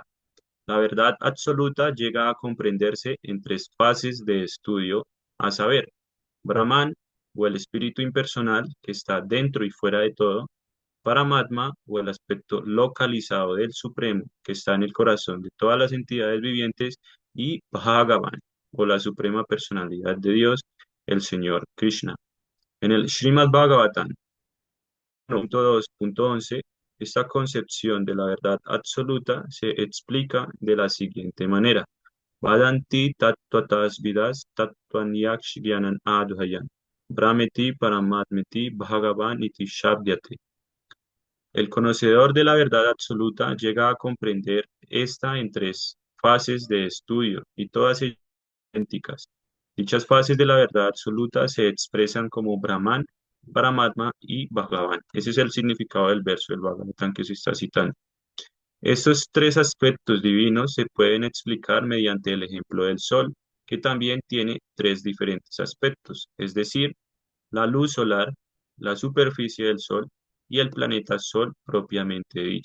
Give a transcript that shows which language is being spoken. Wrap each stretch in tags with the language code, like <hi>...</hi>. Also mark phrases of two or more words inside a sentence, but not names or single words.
<es>La verdad absoluta llega a comprenderse en tres fases de estudio a saber, Brahman o el espíritu impersonal que está dentro y fuera de todo, Paramatma o el aspecto localizado del Supremo que está en el corazón de todas las entidades vivientes y Bhagavan o la suprema personalidad de Dios, el Señor Krishna. En el Srimad Bhagavatam 1.2.11, esta concepción de la verdad absoluta se explica de la siguiente manera.</es> <sa>वदन्ति तत्तत्त्व विदस् तत्त्वं यज् ज्ञानम् अद्वयम्. ब्रह्मेति परमात्मेति भगवान् इति शब्द्यते.</sa> <es>El conocedor de la verdad absoluta llega a comprender esta en tres fases de estudio y todas ellas idénticas. Dichas fases de la verdad absoluta se expresan como Brahman, Paramatma y Bhagavan. Ese es el significado del verso del Bhagavatam que se está citando. Estos tres aspectos divinos se pueden explicar mediante el ejemplo del Sol, que también tiene tres diferentes aspectos, es decir, la luz solar, la superficie del Sol y el planeta Sol propiamente dicho.</es>